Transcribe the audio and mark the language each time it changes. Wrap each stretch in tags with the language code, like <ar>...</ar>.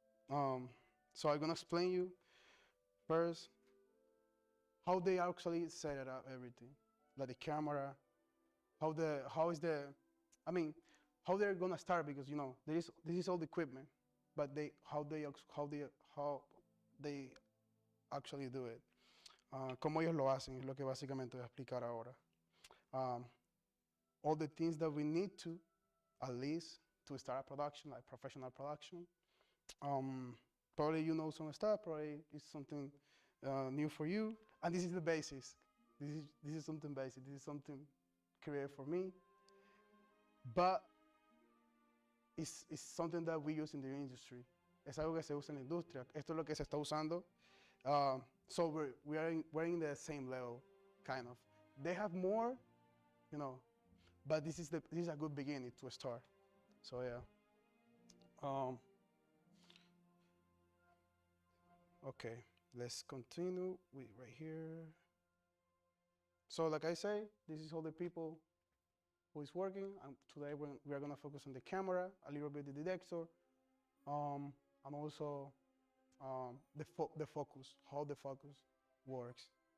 <en>So I'm gonna explain you first how they actually set it up, everything, like the camera, how is the, I mean, how they're gonna start, because this is all the equipment, but how they actually do it.</en> <es>Cómo ellos lo hacen es lo que básicamente voy a explicar ahora.</es> <en>All the things that we need to, at least, to start a production, like professional production. Probably you know some stuff, probably it's something new for you. And this is the basis. This is something basic. This is something created for me. But it's something that we use in the industry.</en> <es>Es algo que se usa en la industria. Esto es lo que se está usando.</es> <en>So we're in the same level, kind of. They have more, but this is a good beginning to start. So yeah. Okay, let's continue with right here. So like I say, this is all the people who is working, and today we are gonna focus on the camera, a little bit the detector, and also the focus, how the focus works.</en>